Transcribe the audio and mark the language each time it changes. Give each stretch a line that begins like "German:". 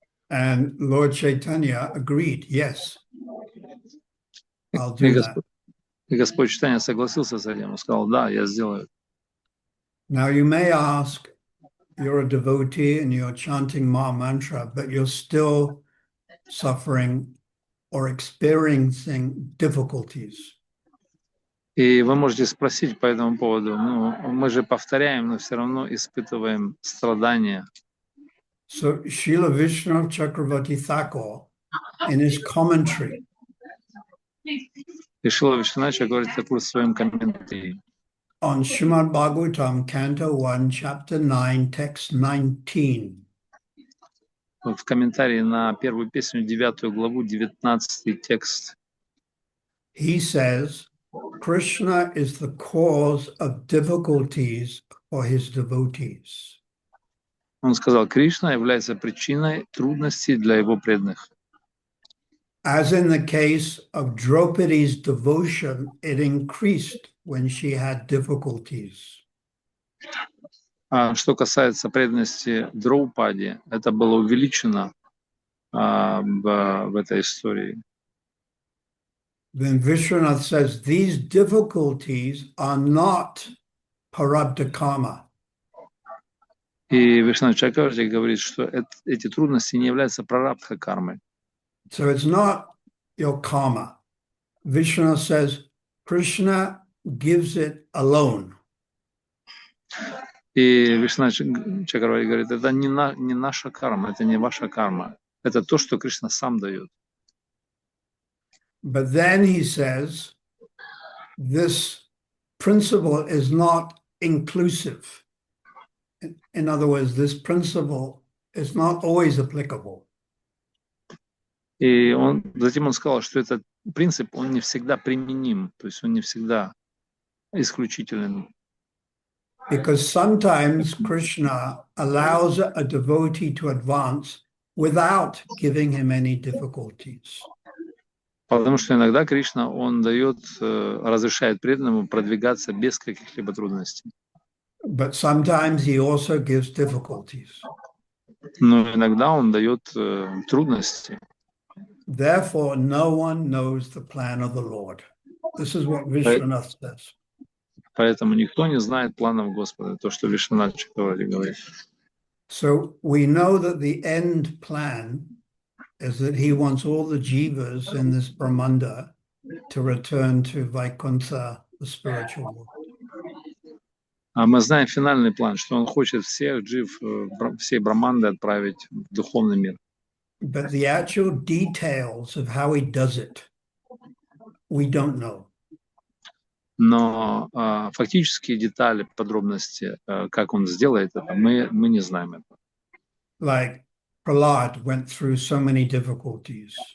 English: And Lord Chaitanya agreed, yes, I'll do that.
Russian: И Господь Чайтанья согласился с этим, он сказал, да, я сделаю.
English: Now you may ask, you're a devotee and you're chanting Maha Mantra, but you're still suffering or experiencing difficulties.
Russian: И вы можете спросить по этому поводу, мы же повторяем, но все равно испытываем страдания.
English: So Srila Vishnu Chakravarti Thakur, in his commentary,
Russian: И Шрила Вишванатха Чакраварти Такур в своем комментарии
English: on Srimad Bhagavatam, Canto 1, Chapter 9, Text 19.
Russian: в комментарии на первую песню, 9 главу, 19 текст.
English: He says, Krishna is the cause of difficulties for his devotees.
Russian: Он сказал, Кришна является причиной трудностей для его преданных.
English: As in the case of Draupadi's devotion, it increased when she had difficulties.
Russian: Что касается преданности Драупади, это было увеличено в этой истории.
English: Then Vishwanath says, these difficulties are not parabdha karma.
Russian: И Вишванатха Чакраварти говорит, что эти трудности не являются прарабдха кармой.
English: So it's not your karma. Vishwanath says, Krishna gives it alone.
Russian: И Вишванатха Чакраварти говорит, это не наша карма, это не ваша карма. Это то, что Кришна сам дает.
English: But then he says, this principle is not inclusive. In other words, this principle is not always applicable.
Russian: И затем он сказал, что этот принцип, он не всегда применим, то есть он не всегда исключителен.
English: Because sometimes Krishna allows a devotee to advance without giving him any difficulties.
Russian: Потому что иногда Кришна, он разрешает преданному продвигаться без каких-либо трудностей.
English: But sometimes he also gives difficulties.
Russian: Но иногда он дает трудности.
English: Therefore, no one knows the plan of the Lord. This is what Vishwanath says.
Russian: Поэтому никто не знает планов Господа, то, что Вишванат Чакраварти говорит.
English: So we know that the end plan is that he wants all the jivas in this Brahmanda to return to Vaikuntha, the spiritual world.
Russian: А мы знаем финальный план, что он хочет всех джив, всей Браманды отправить в духовный мир.
English: But the actual details of how he does it, we don't know.
Russian: Но фактические детали, подробности, как он сделает это, мы не знаем этого.
English: Like Prahlad went through so many difficulties.